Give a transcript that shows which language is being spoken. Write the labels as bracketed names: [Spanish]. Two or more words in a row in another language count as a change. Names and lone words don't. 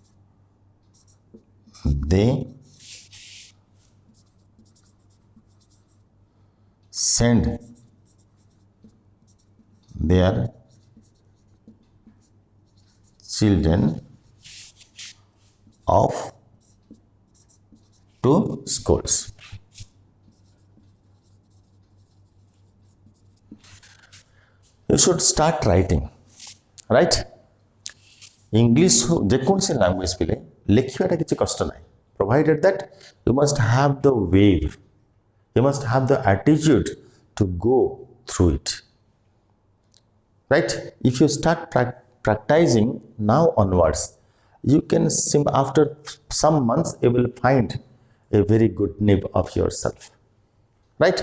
[English] they send their children off to schools. You should start writing, right? [Odia] English ଯେକୌଣସି ଲାଙ୍ଗୁଏଜ ପିଲେ ଲେଖିବାଟା କିଛି କଷ୍ଟ ନାହିଁ, [English] provided that you must have the wave, you must have the attitude to go through it, right? If you start practicing now onwards, you can after some months you will find a very good nib of yourself, right?